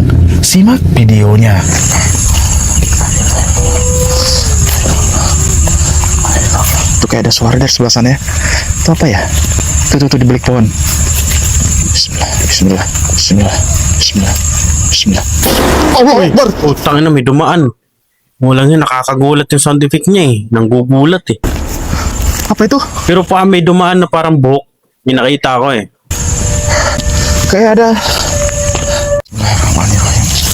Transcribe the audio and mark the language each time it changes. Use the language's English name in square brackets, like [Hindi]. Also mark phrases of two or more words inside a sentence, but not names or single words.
[Indonesian] Simak videonya. Tuh kayak ada suara dari sebelah sana ya. Itu apa ya? Tuh di balik pohon. Bismillah. [Arabic] الله أكبر. [Filipino] Utang na, may dumaan. Walang yun, nakakagulat yung [English] sound effect [Filipino] niya eh. Nanggugulat eh. [Indonesian] Apa itu? [Filipino] Pero pa may dumaan na parang buhok. May nakita ko eh. [Indonesian] Kayak ada. [Arabic] Bismillahirrahmanirrahim.